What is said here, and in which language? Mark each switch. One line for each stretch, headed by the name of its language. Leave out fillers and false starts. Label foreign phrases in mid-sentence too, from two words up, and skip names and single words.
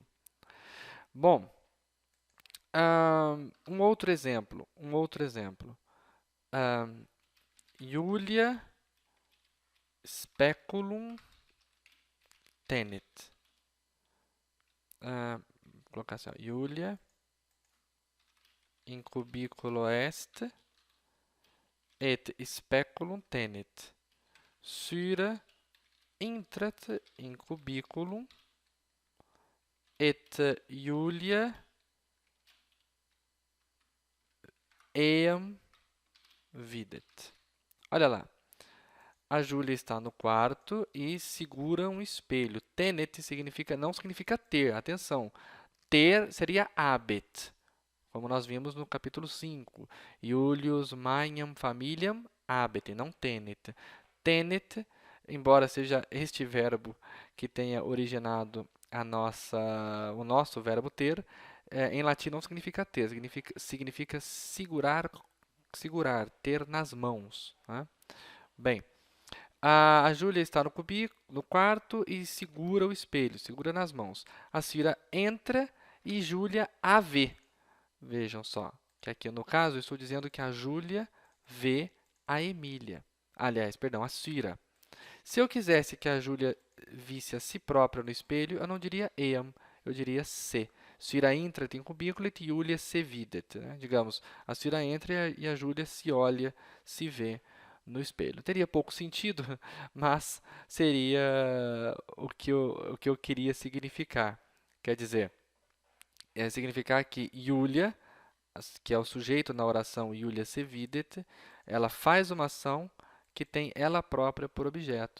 Portuguese: Bom, um outro exemplo.
Latin: Julia speculum tenet.
Portuguese: Vou colocar assim, ó,
Latin: Julia in cubiculo est et speculum tenet. Syra intrat in cubiculum et Julia eam videt.
Portuguese: Olha lá. A Júlia está no quarto e segura um espelho. Tenet não significa ter. Atenção. Ter seria habet, como nós vimos no capítulo 5.
Latin: Iulius magnam familiam habet,
Portuguese: não tenet. Tenet, embora seja este verbo que tenha originado o nosso verbo ter, em latim não significa ter, significa segurar, ter nas mãos. Né? Bem, a Júlia está no quarto e segura o espelho, segura nas mãos. A Cira entra e Júlia a vê. Vejam só, que aqui no caso eu estou dizendo que a Júlia vê a Emília. Aliás, perdão, a Cira. Se eu quisesse que a Júlia visse a si própria no espelho, eu não diria eam, eu diria se.
Latin: Cira intrat in cubículo et Julia se videt.
Portuguese: Né? Digamos, a Cira entra e a Júlia se olha, se vê no espelho. Teria pouco sentido, mas seria o que eu queria significar. Quer dizer, significar que Julia, que é o sujeito na oração
Latin: Julia se videt,
Portuguese: ela faz uma ação que tem ela própria por objeto.